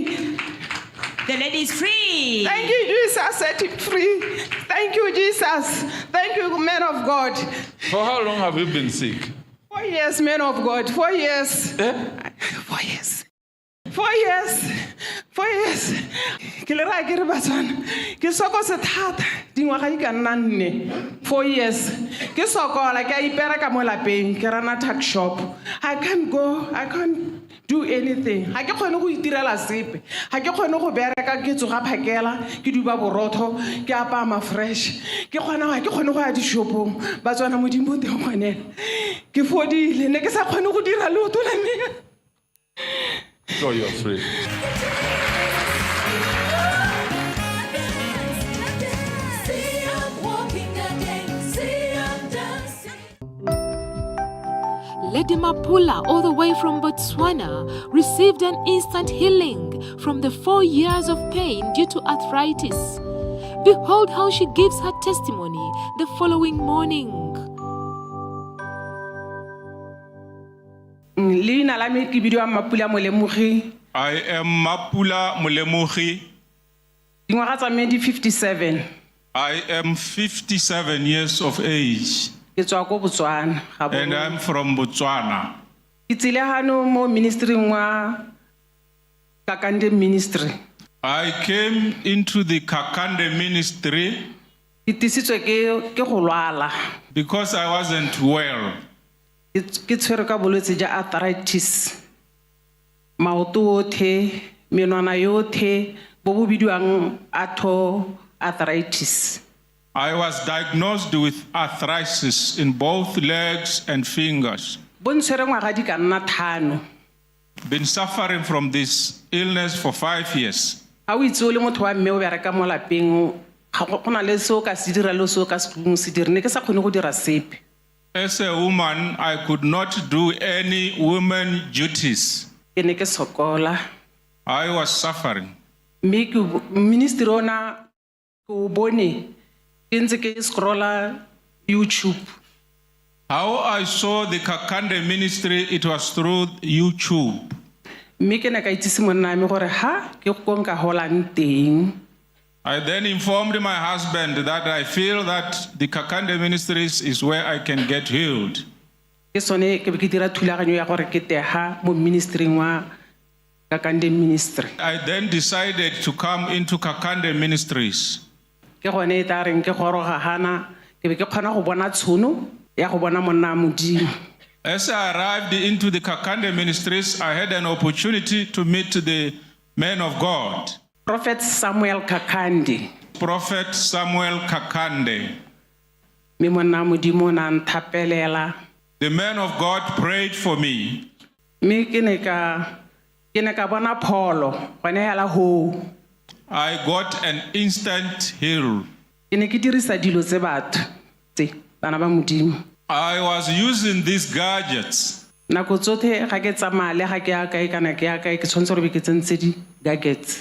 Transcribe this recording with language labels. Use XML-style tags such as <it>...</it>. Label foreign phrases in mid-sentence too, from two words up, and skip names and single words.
<en>The lady is free. Thank you, Jesus, set him free. Thank you, Jesus. Thank you, man of God. For how long have you been sick? 4 years, man of God. 4 years. 4 years. 4 years. 4 years.</en> <tn>Ke le ra ke re batswana. Ke sokose thata. Dingwaga di ka nna 4. 4 years. Ke sokola ke a ipereka mo lapeng. Ke rana</tn> <en>tuck shop. I can't go. I can't do anything.</en> <tn>Ha ke kgone go itirela sepe. Ha ke kgone go bereka ke tsoga phakela, ke duba borotho, ke apama fresh. Ke kgone go ya di shopong. Batswana modimo teng gone. Ke fodile ne ke sa kgone go dira leoto la me.</tn> <en>So you're free. Lady Mapula, all the way from Botswana, received an instant healing from the 4 years of pain due to arthritis. Behold how she gives her testimony the following morning.</en> <tn>Leina la me ke bidiwa Mapula Molemogi.</tn> <en>I am Mapula Molemogi.</en> <tn>Dingwaga tsa me di 57.</tn> <en>I am 57 years of age.</en> <tn>Ke tswa ko Botswana.</tn> <en>And I'm from Botswana.</en> <tn>Ke tsile hano mo ministry wa Kakande ministry.</tn> <en>I came into the Kakande ministry</en> <tn>Ke tisitswe ke go lwala.</tn> <en>because I wasn't well.</en> <tn>Ke tshwere ka bolwetse ja arthritis. Maoto otlhe, menwana yotlhe, bo bo bidiwang arthritis.</tn> <en>I was diagnosed with arthritis in both legs and fingers.</en> <tn>Bo ntshwere ngwaga di ka nna 5.</tn> <en>Been suffering from this illness for 5 years.</en> <tn>Ha o itse o le motho wa mme o bereka mo lapeng, go na le seo ka se dira le seo ka se se dire ne ke sa kgone go dira sepe.</tn> <en>As a woman, I could not do any women duties.</en> <tn>Ke ne ke sokola.</tn> <en>I was suffering.</en> <tn>Mme ke ministry ona ke o bone ke ntse ke scrolla YouTube.</tn> <en>How I saw the Kakande ministry, it was through YouTube.</en> <tn>Mme ke ne ka itsise monna me gore ha ke go nka holang teng.</tn> <en>I then informed my husband that I feel that the Kakande ministries is where I can get healed.</en> <tn>Ke sone ke be ke dira thulaganyo ya gore ke teha mo ministry wa Kakande ministry.</tn> <en>I then decided to come into Kakande ministries.</en> <tn>Ke gone e tla reng ke goroga hana ke be ke kgona go bona tshono ya go bona monna modimo.</tn> <en>As I arrived into the Kakande ministries, I had an opportunity to meet the man of God, Prophet Samuel Kakande. Prophet Samuel Kakande.</en> <tn>Me monna modimo na nthapelela.</tn> <en>The man of God prayed for me.</en> <tn>Me ke ne ka bona pholo gone hela ho.</tn> <en>I got an instant heal.</en> <tn>Ke ne ke dirisa dilo tse batho tse bana ba modimo.</tn> <en>I was using these gadgets.</en> <tn>Nako tsotlhe ga ke tsamaya le ga ke ya kae kana ke ya kae ke tshwanetse gore ke tsentse di gadgets.</tn>